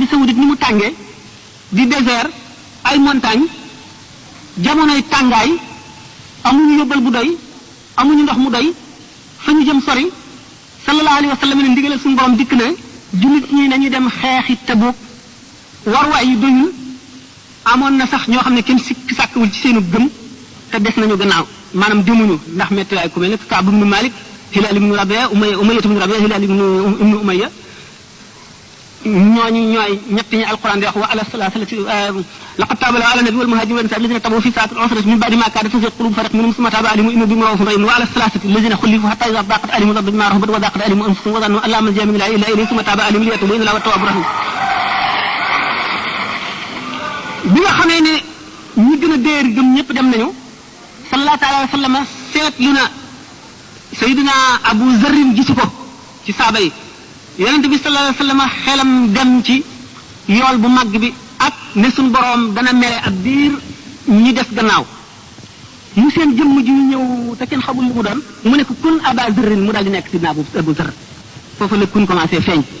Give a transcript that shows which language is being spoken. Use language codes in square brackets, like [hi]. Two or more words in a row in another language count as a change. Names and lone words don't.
[wo] saoudite ni mu tàngee di désert ay montagne jamonoy tàngaay amuñu yóbbal bu doy amuñu ndox mu doy fa ñu jëm sori [ar] صلى الله عليه وسلم [wo] ne ndigalal suñu borom dikk na jullit ñi nañu dem xeexi Tabuk warwaay yu doyul amoon na sax ñoo xam ne kenn sikk sàkkawul ci seenu gëm te des nañu gannaaw maanaam demuñu ndax métti waay ku mel ne Kaab ibnu Malik Hilaal ibnu Rabia Umayya ibnu Rabia Hilaal ibnu Umayya ñooñu ñooy ñett ñi alquran di wax [ar] وعلى الثلاثة لقد تاب على النبي والمهاجرين الذين اتبعوه في ساعة العسرة من بعد ما كاد تزيغ قلوب فريق منهم ثم تاب عليهم إنه بهم رءوف رحيم وعلى الثلاثة الذين خلفوا حتى إذا ضاقت عليهم الأرض بما رحبت وضاقت عليهم أنفسهم وظنوا أن لا ملجأ من الله إلا إليه ثم تاب عليهم ليتوبوا إن الله هو التواب الرحيم [wo] bi nga xamee ne ñi gën a déer gëm ñëpp dem nañu [ar] صلى الله عليه وسلم [wo] seetlu na Sayyidina Abu Zarrin gisu ko ci saaba yi yonent bi [ar] صلى الله عليه وسلم [wo] xelam dem ci yool bu màgg bi ak ne suñ boroom dana mere ab diir ñi des gannaaw mu seen jëmm ji ñëw te kenn xamul lu mu doon mu ne ko kun Aba Zarrin mu daal di nekk Sayyidina Abu Zarr foofu la kun commencé feeñ